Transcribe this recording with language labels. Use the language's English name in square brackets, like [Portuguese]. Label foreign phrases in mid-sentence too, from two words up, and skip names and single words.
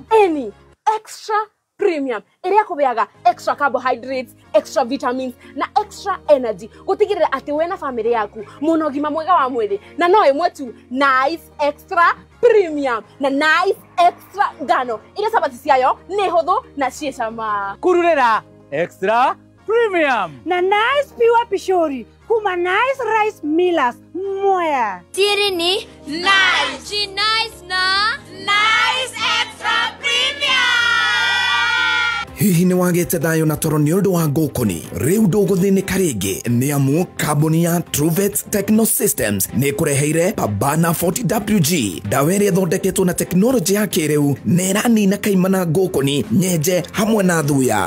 [English] Any extra premium [Kikuyu] ĩrĩa kũbeaga [English] extra carbohydrates, extra vitamins [Kikuyu] na [English] extra energy [Kikuyu] gũtigĩrĩra atĩ we na family yaku mũna ũgima mwega wa mwĩrĩ na no ĩmwe tu [English] nice extra premium [Kikuyu] na [English] nice extra [Kikuyu] ngano iria sabati ciayo nĩ hũthũ na ciĩ cama. Kururĩra [English] extra premium [Kikuyu] na nice pure pishori kuma nice rice millers moya. [Swahili] Siri ni nice. She nice na nice [English] extra premium. [Kikuyu] Hihi nĩ wagĩte thayũ na toro nĩ ũndũ wa ngũkũni rĩu ndũgũthĩnĩka rĩngĩ nĩ amu kambuni ya Truvet Technosystems nĩ ĩkũreheire Pabana 40WG ndawa ĩrĩa ĩthondeketwo na tekinoronjĩ ya kĩrĩu na ĩranina kaimana ngũkũni nyenje hamwe na thuya.